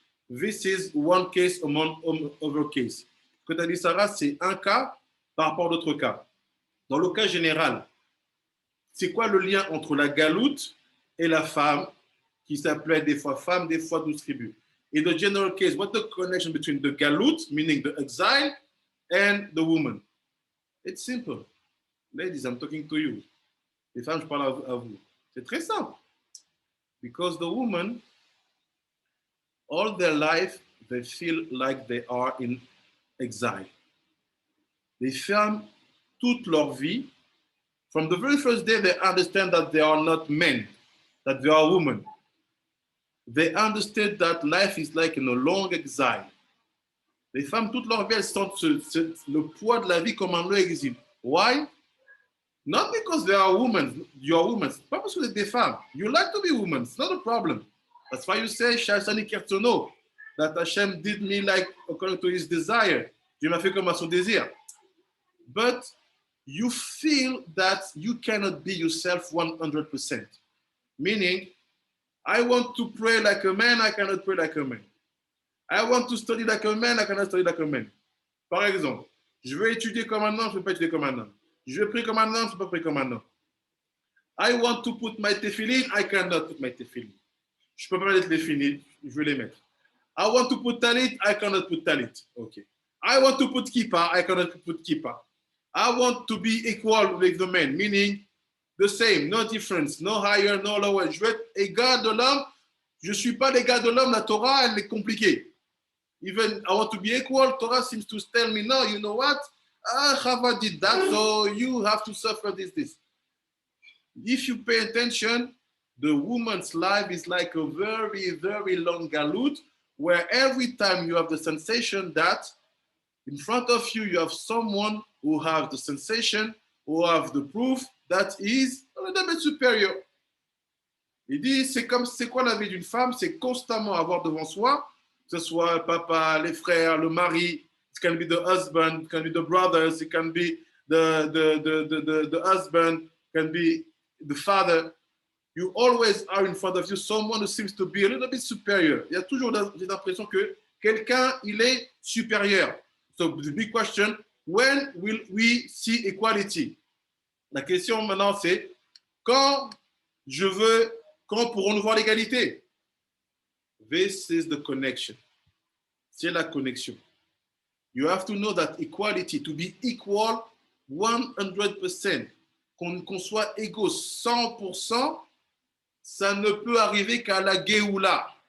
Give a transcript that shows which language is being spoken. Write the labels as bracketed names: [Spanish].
[English] This is one case among other cases. [French] Ce que tu as dit, Sarah, c'est un cas par rapport à d'autres cas. Dans le cas général, c'est quoi le lien entre la galoute et la femme, qui s'appelait des fois femme, des fois 12 tribus? [English] In the general case, what's the connection between the galoute, meaning the exile, and the woman? It's simple. Ladies, I'm talking to you. [French] Les femmes, je parle à vous. C'est très simple. [English] Because the woman, all their life, they feel like they are in exile. [French] Les femmes, toute leur vie, [English] from the very first day, they understand that they are not men, that they are women. They understood that life is like in a long exile. [French] Les femmes, toute leur vie, elles sentent le poids de la vie comme un long exil. [English] Why? Not because they are women, you are women. [French] Pas parce que vous êtes des femmes. [English] You like to be women, it's not a problem. That's why you say, Shashani Kertono, that Hashem did me like according to his desire. [French] Dieu m'a fait comme à son désir. [English] But you feel that you cannot be yourself 100%. Meaning, I want to pray like a man, I cannot pray like a man. I want to study like a man, I cannot study like a man. [French] Par exemple, je veux étudier comme un homme, je ne peux pas étudier comme un homme. Je veux prier comme un homme, je ne peux pas prier comme un homme. [English] I want to put my tefillin, I cannot put my tefillin. [French] Je ne peux pas mettre les tefillin, je veux les mettre. [English] I want to put talit, I cannot put talit. Okay. I want to put kippah, I cannot put kippah. I want to be equal with the men, meaning the same, no difference, no higher, no lower. [French] Je veux être égal de l'homme, je ne suis pas l'égal de l'homme, la Torah, elle est compliquée. [English] Even I want to be equal, Torah seems to tell me, no, you know what? Chava did that, so you have to suffer this. If you pay attention, the woman's life is like a very, very long galoot, where every time you have the sensation that in front of you, you have someone who have the sensation, who have the proof that is a little bit superior. [French] Il dit, c'est quoi la vie d'une femme? C'est constamment avoir devant soi, que ce soit le papa, les frères, le mari. [English] It can be the husband, it can be the brothers, it can be the husband, it can be the father. You always are in front of you someone who seems to be a little bit superior. [French] Il y a toujours l'impression que quelqu'un, il est supérieur. [English] So the big question, when will we see equality? [French] La question maintenant, c'est quand pourrons-nous voir l'égalité? [English] This is the connection. [French] C'est la connexion. [English] You have to know that equality, to be equal 100%, [French] qu'on soit égaux 100%, ça ne peut arriver qu'à la Géoula.